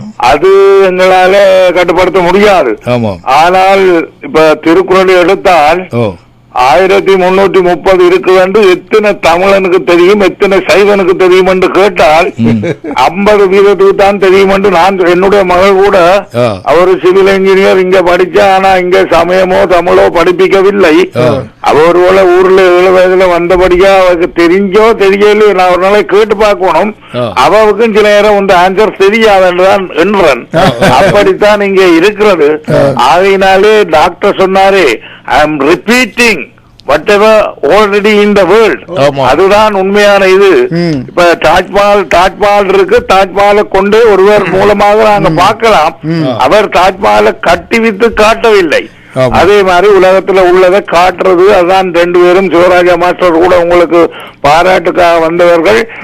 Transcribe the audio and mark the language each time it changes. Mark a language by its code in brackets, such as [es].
[ta] அது எங்களால கட்டுப்படுத்த முடியாது. ஆனால் இப்ப திருக்குறளை எடுத்தால் 1330 இருக்கு என்று எத்தனை தமிழனுக்கு தெரியும், எத்தனை சைவனுக்கு தெரியும் என்று கேட்டால் 50% தான் தெரியும் என்று நான், என்னுடைய மகள் கூட அவர் சிவில் இன்ஜினியர் இங்க படிச்சா, ஆனா இங்க சமயமோ தமிழோ படிப்பிக்கவில்லை. அவர் போல ஊர்ல 7 வயதுல வந்தபடியா அவருக்கு தெரிஞ்சோ தெரியலையோ, நான் ஒரு நாளை கேட்டு பார்க்கணும். அவருக்கும் சில நேரம் இந்த ஆன்சர் தெரியாதுன்றான் என்றன். அப்படித்தான் இங்க இருக்கிறது. ஆகையினாலே டாக்டர் சொன்னாரே, [en] I am repeating whatever already in the world. [ta] அதுதான் உண்மையான இது. இப்ப தாஜ்மஹால் இருக்கு, தாஜ்மஹாலை கொண்டு ஒருவர் மூலமாக நாங்க பார்க்கலாம். அவர் தாஜ்மஹாலை கட்டி வித்து காட்டவில்லை. அதே மாதிரி உலகத்துல உள்ளதை காட்டுறது. அதான் 2 பேரும் சிவராஜா மாஸ்டர் கூட உங்களுக்கு பாராட்டுக்காக வந்தவர்கள்.